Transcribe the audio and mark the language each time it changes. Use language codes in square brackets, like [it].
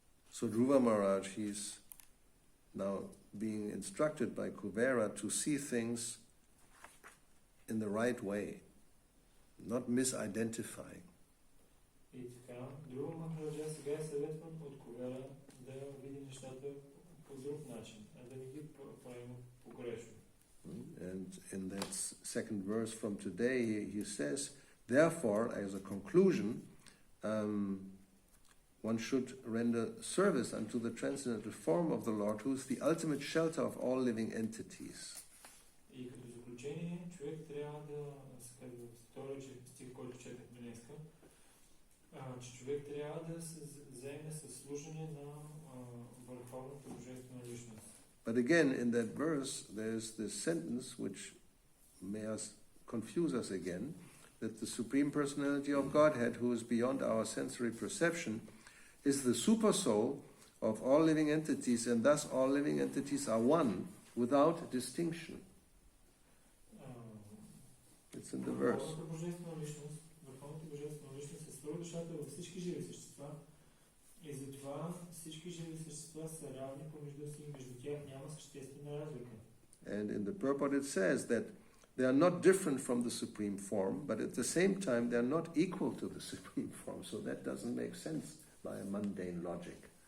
[en] So Dhruva Maharaj, he's now being instructed by Kuvera to see things in the right way, not misidentifying. [bg] И така, Друва Махараджа сега е съветван от Кувера да види нещата по друг начин, а да не ги правим погрешно. [en] And in that second verse from today, he says, therefore, as a conclusion, one should render service unto the transcendental form of the Lord, who is the ultimate shelter of all living entities. [bg] И като заключение, човек трябва да, втори стих, който четахме днеска, че човек трябва да се заеме със служение на върховната божествена личност. [en] But again, in that verse, there's this sentence which may confuse us again, that the Supreme Personality of Godhead, who is beyond our sensory perception, is the super soul of all living entities, and thus all living entities are one, without distinction. It's in the verse. [bg] Върховната божествена личност е свръхдушата във всички живи същества и затова всички живи същества са равни помежду си и между тях няма съществена разлика. [en] And in the purport it says that they are not different from the Supreme Form, but at the same time they are not equal to the Supreme Form, so that doesn't make sense by a mundane logic.